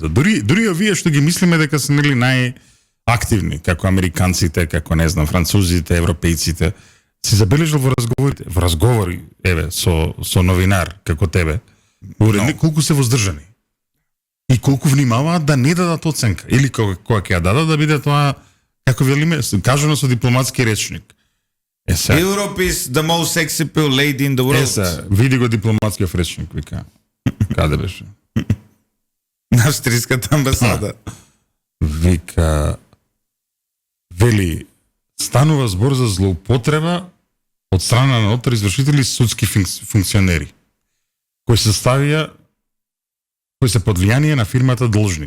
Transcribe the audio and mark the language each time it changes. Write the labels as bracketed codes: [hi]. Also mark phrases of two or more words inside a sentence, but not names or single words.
[mk] Дури овие што ги мислиме дека се нели најактивни, како американците, како не знам, французите, европејците, си забележал во разговори, еве, со новинар како тебе, колку се воздржани. И колку внимаваат да не дадат оценка, или кога ќе ја дадат да биде тоа, како велиме, кажано со дипломатски речник. [en] Europe is the most sexy lady in the world. [mk] Види го дипломатскиот речник, вика. Каде беше? На австриската амбасада. Вика, вели, станува збор за злоупотреба од страна на отвор извршители судски функционери, кои се под влијание на фирмата должник.